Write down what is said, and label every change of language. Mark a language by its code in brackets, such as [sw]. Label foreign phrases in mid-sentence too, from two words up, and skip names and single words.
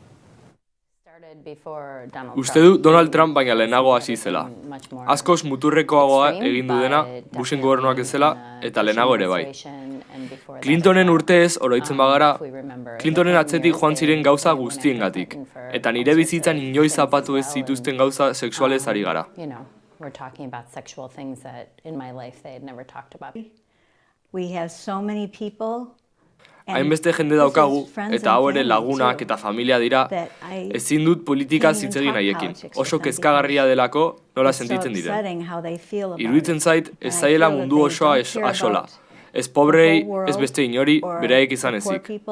[eu] Uste du Donald Trump baina lehenago hasi zela. Askoz muturrekoagoa egin du dena Bushen gobernuak ezela eta lehenago ere bai. Clintonen urteez oroitzen bagara, Clintonen atzetik joan ziren gauza guztiengatik, eta nire bizitzan inoiz zapatu ez zituzten gauza sexualez ari gara. [en] We're talking about sexual things that in my life they had never talked about. We have so many people. [eu] Hainbeste jende daukagu, eta hau ere lagunak eta familia dira, ezin dut politikaz hitz egin haiekin. Oso kezkagarria delako nola sentitzen diren. Iruditzen zait, ez zaiela mundu osoa axola. Ez pobrei, ez beste inori, beraiek izan ezik.